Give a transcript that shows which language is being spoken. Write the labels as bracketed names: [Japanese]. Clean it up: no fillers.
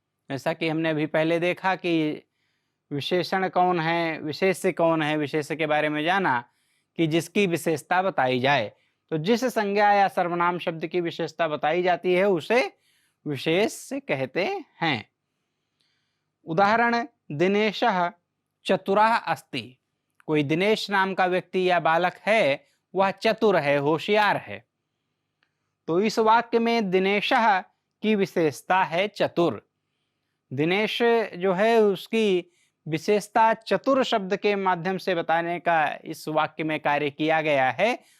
[Hindi] जैसा कि हमने अभी पहले देखा कि विशेषण कौन है, विशेष्य कौन है, विशेष्य के बारे में जाना कि जिसकी विशेषता बताई जाए। तो जिस संज्ञा या सर्वनाम शब्द की विशेषता बताई जाती है उसे विशेष्य कहते हैं। [Sanskrit] उदाहरण, दिनेशः चतुरः अस्ति। [Hindi] कोई दिनेश नाम का व्यक्ति या बालक है, वह चतुर है, होशियार है। तो इस वाक्य में दिनेशः की विशेषता है चतुर। दिनेश जो है उसकी विशेषता चतुर शब्द के माध्यम से बताने का इस वाक्य में कार्य किया गया है।